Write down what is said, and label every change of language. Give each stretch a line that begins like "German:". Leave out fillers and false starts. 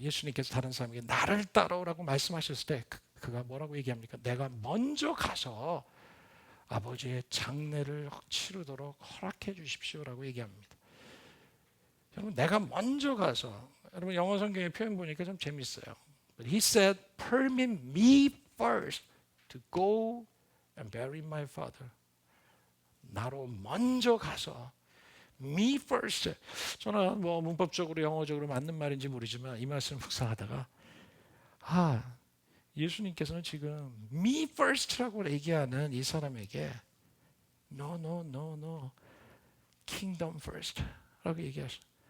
Korean: 예수님께서 다른 사람에게 나를 따라오라고 말씀하셨을 때 그가 뭐라고 얘기합니까? 내가 먼저 가서 아버지의 장례를 치르도록 허락해 주십시오라고 얘기합니다. 여러분 내가 먼저 가서 여러분 영어 성경의 표현 보니까 좀 재밌어요.
English: But he said, permit me first to go and bury my father.
Korean: 나로 먼저 가서
English: me first.
Korean: 저는 뭐 문법적으로 영어적으로 맞는 말인지 모르지만 이 말씀을 묵상하다가 예수님께서는 지금
English: me first
Korean: 라고 얘기하는 이 사람에게
English: no, kingdom first
Korean: 라고 얘기하셔.